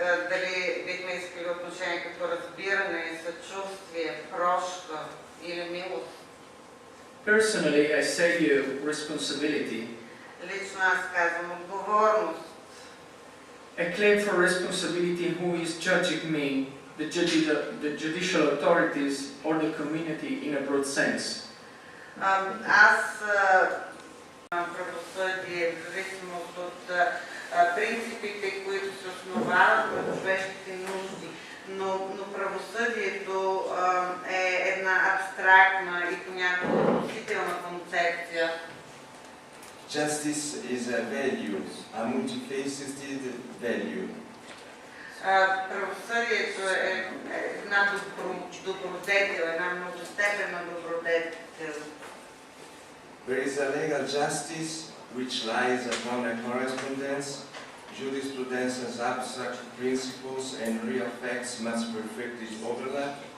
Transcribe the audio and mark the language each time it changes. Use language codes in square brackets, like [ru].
[bg] Дали бихме искали отношение като разбиране, съчувствие, прошка или милост. [en] Personally, I say you responsibility. [bg] Лично аз казвам отговорност. [en] A claim for responsibility in who is judging me, the judicial authorities or the community in a broad sense. [bg] Аз правосъдие, в зависимост от принципите, които се основават на човешките нужди, но правосъдието е една абстрактна и понякога относителна концепция. [en] Justice is a value, a multifaceted value. [bg] Правосъдието е една добродетел, една многостепенна добродетел. [en] There is a legal justice which lies upon a correspondence. Jurisprudence's abstract principles and real facts must perfectly overlap.